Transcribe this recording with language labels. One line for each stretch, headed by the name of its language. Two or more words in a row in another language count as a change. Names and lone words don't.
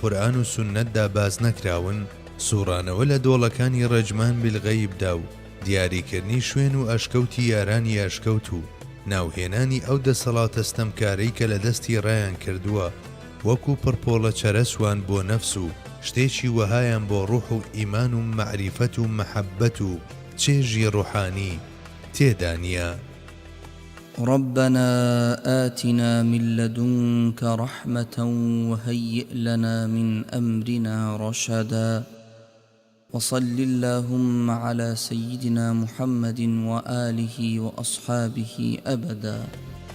Central Kurdish: قورئان و سوننەتدا باز نەکراون سوڕانەوە لە دۆڵەکانی ڕەجمان بالغەیبدا و دیاریکردنی شوێن و ئەشکەوتی یارانی ئەشکەوت و ناوهێنانی ئەو دەسەڵاتە ستەمکارەی کە لە دەستی ڕایان کردووە وەکو پڕپۆڵە چەرەسوان بۆ نەفس و شتێکی وەهایان بۆ ڕوح و ئیمان و مەعریفەت و مەحەبەت و چێژی ڕوحانی تێدا نییە
Arabic: ربنا آتنا من لدنك رحمة وهيئ لنا من أمرنا رشدا وصل اللهم على سيدنا محمد وآله وأصحابه أبدا